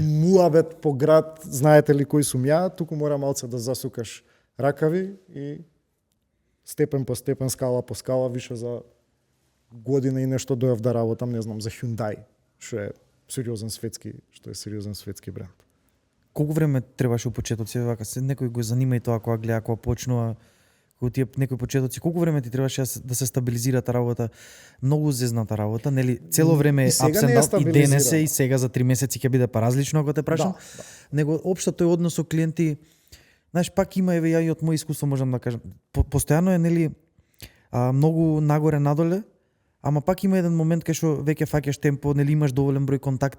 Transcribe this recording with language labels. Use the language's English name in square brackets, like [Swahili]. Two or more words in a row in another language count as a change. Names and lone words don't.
[Macedonian] Муабет по град, знаете ли кој сум ја, туку мора малце да засукаш ракави и степен по степен, скала по скала, више за година и нешто дојав да работам, не знам, за Hyundai, што е сериозен светски бренд. Колку време требаше у почетоци, вака се некој го занима и тоа кога гледа, кога почнува, кога тие некои почетоци, колку време ти требаше да се стабилизира таа работа? Многу зезната работа, нели? Цело време е [English] ups and down, [Macedonian] и денес и сега за 3 месеци ќе биде поразлично ако те прашам. Да. Него општо тој однос со клиенти, знаеш, пак има, еве ја и од мој искуство можам да кажам, постојано е, нели, многу нагоре надоле, ама пак има еден момент кај што веќе фаќаш темпо, нели имаш доволен број контакти.